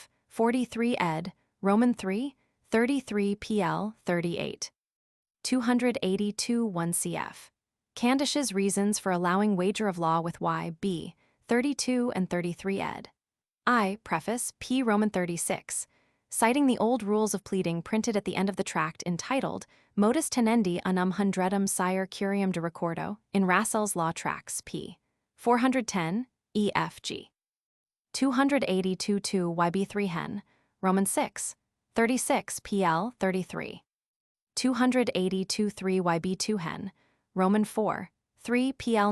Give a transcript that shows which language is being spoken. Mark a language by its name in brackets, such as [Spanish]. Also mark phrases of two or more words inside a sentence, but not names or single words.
[English] 43 ed., Roman 3, 33 pl. 38. 282 1 cf. Candish's reasons for allowing wager of law with YB, 32 and 33 ed. I. Preface, p. Roman 36, citing the old rules of pleading printed at the end of the tract entitled Modus tenendi unum hundredum sire curiam de recordo in Rassel's Law Tracts, p. 410, EFG. 282 2 YB 3 hen, Roman 6, 36 pl. 33. 282 3 YB 2 hen, Roman 4, 3 pl.